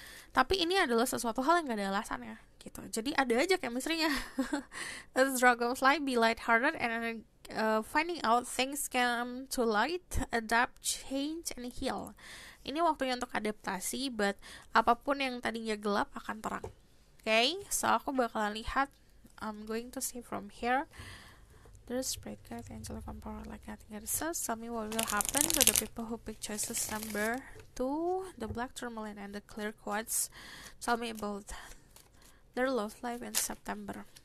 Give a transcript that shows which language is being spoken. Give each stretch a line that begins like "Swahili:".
Indonesian: Tapi ini adalah sesuatu hal yang gak ada alasannya gitu. Jadi ada aja chemistry-nya.
English: As dragonfly, be lighthearted and finding out things come to light, adapt, change, and heal.
Indonesian: Ini waktunya untuk adaptasi, but apapun yang tadinya gelap akan terang.
English: Okay, so
Indonesian: aku bakalan lihat.
English: I'm going to see from here. There's spread card, angel of power, like nothing else. Tell me what will happen to the people who pick choices number 2, the black tourmaline and the clear quartz. Tell me about their love life in September.